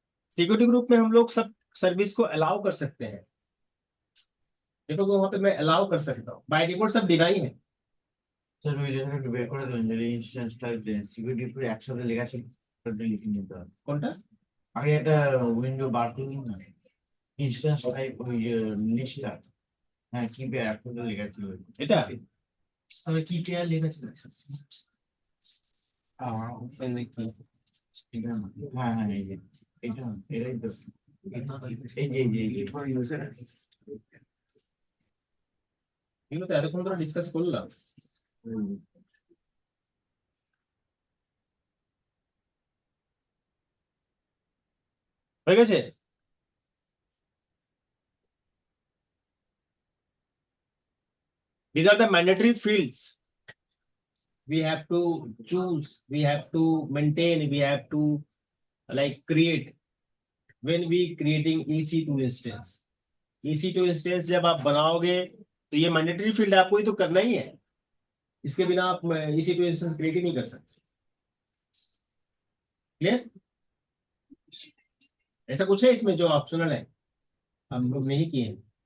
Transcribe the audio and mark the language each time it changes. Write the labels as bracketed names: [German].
[Hindi] Security group में हम लोग सब सर्विस को अलाउ कर सकते हैं। देखो वहां पे मैं अलाउ कर सकता हूँ, बाय डिफॉल्ट सब डिनाई है। [Bangla] স্যার ওই লেখাটা একটু বের করে দেবেন যদি ইনস্ট্যান্স টাইপ দেন সিকিউরিটি পুরো একসাথে লেখা ছিল ওটা লিখে নিতে হবে কোনটা? আগে একটা উইন্ডো বার করে নিন না ইনস্ট্যান্স টাইপ ওই লিস্টটা হ্যাঁ কি পেয়ার একসাথে লেখা ছিল এটা আমি কি পেয়ার লিখেছি ওপেন দেখি এটা না। হ্যাঁ হ্যাঁ এই যে এটা এটাই তো এই যে ইউজার এগুলো তো এতক্ষণ ধরে ডিসকাস করলাম। হয়ে গেছে? [English] These are the mandatory fields. We have to choose, we have to maintain, we have to like create when we creating EC2 instance. [Hindi] EC2 instance जब आप बनाओगे तो ये mandatory field आपको ही तो करना ही है, इसके बिना आप EC2 instance create ही नहीं कर सकते। क्लियर? ऐसा कुछ है इसमें जो ऑप्शनल है, हम लोग नहीं किए हैं।